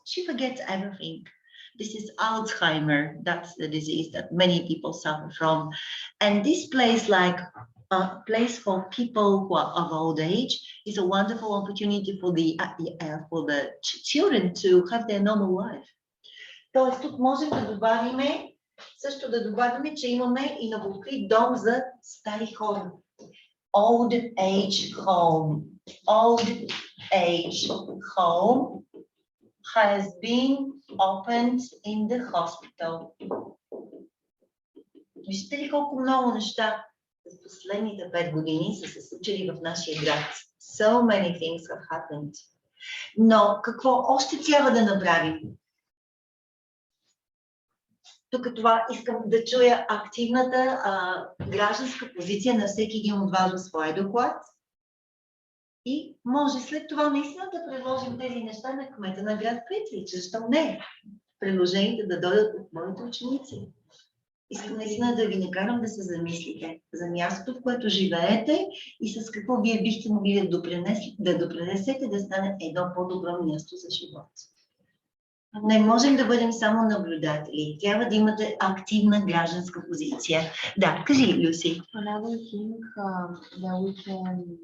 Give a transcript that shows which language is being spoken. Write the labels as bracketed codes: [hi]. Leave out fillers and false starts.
[en] She forgets everything. This is Alzheimer. That's the disease that many people suffer from. And this place, like a place for people who are of old age, is a wonderful opportunity for the children to have their normal life. [bg] Тоест, тук можем да добавиме, също да добавим, че имаме и новооткрит дом за стари хора. [en] Old age home. Old age home has been opened in the hospital. [bg] Вижте ли колко много неща за последните 5 години са се случили в нашия град. [en] So many things have happened. [bg] Но какво още трябва да направим? Тук това искам да чуя активната гражданска позиция на всеки един от вас в своя доклад. И може след това наистина да предложим тези неща на кмета на град Петрич. Защо не? Предложените да дойдат от моите ученици. Искам наистина да ви накарам да се замислите за мястото, в което живеете и с какво вие бихте могли да допринесете да стане едно по-добро място за живот. Не можем да бъдем само наблюдатели. Трябва да имате активна гражданска позиция. Да, кажи, Люси. [en] Another thing that we can